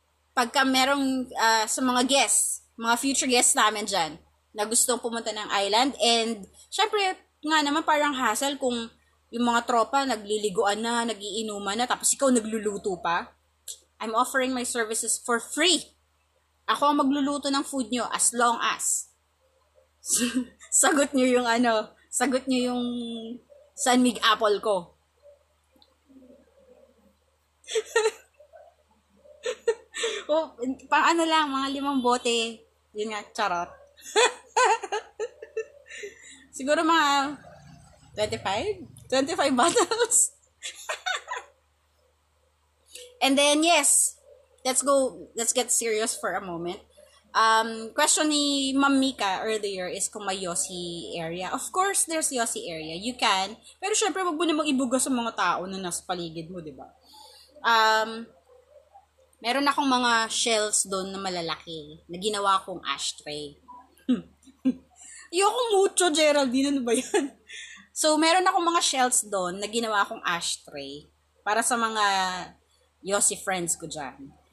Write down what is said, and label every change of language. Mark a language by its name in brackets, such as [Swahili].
[Filipino] Pagka merong sa mga guests, mga future guests namin dyan, na gustong pumunta ng island, and syempre, nga naman parang hassle kung yung mga tropa nagliliguan na, nagiinuman na, tapos ikaw nagluluto pa. [English] I'm offering my services for free. [Filipino] Ako ang magluluto ng food nyo as long as sagot nyo yung San Mig apple ko. Pang ano lang, mga 5 bote. Yun nga, charot. Siguro mga 25 bottles. [English] And then, yes, let's get serious for a moment. [Filipino] Question ni Ma'am Mika earlier is kung may Yossi area. [English] Of course, there's Yossi area. You can. [Filipino] Pero syempre, wag mo namang ibuga sa mga tao na nasa paligid mo, di ba? Meron akong mga shells doon na malalaki na ginawa kong ashtray. Ayoko mucho, Geraldine. Ano ba yan? So, meron akong mga shells doon na ginawa akong ashtray para sa mga Yossi friends ko dyan.